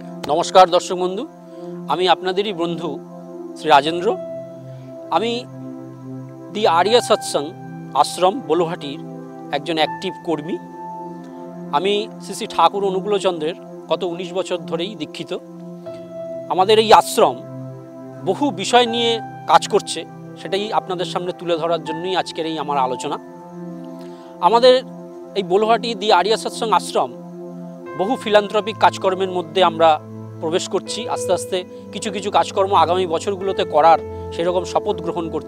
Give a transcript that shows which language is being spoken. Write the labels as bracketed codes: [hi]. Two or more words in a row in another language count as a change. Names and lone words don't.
[bn] নমস্কার দর্শক বন্ধু আমি আপনাদেরই বন্ধু শ্রী রাজেন্দ্র আমি দি আর্য সৎসঙ্গ আশ্রম বোলোহাটির একজন অ্যাক্টিভ কর্মী আমি শ্রী শ্রী ঠাকুর অনুকূল চন্দ্রের গত 19 বছর ধরেই দীক্ষিত আমাদের এই আশ্রম বহু বিষয় নিয়ে কাজ করছে সেটাই আপনাদের সামনে তুলে ধরার জন্যই আজকের এই আমার আলোচনা। আমাদের এই বোলোহাটি দি আর্য সৎসঙ্গ আশ্রম বহু ফিলান্থ্রপিক কাজকর্মের মধ্য আমরা প্রবেশ করছি আস্তে আস্তে কিছু কিছু কাজকর্ম আগামী বছরগুলোতে করার সেরকম শপথ গ্রহণ করছি।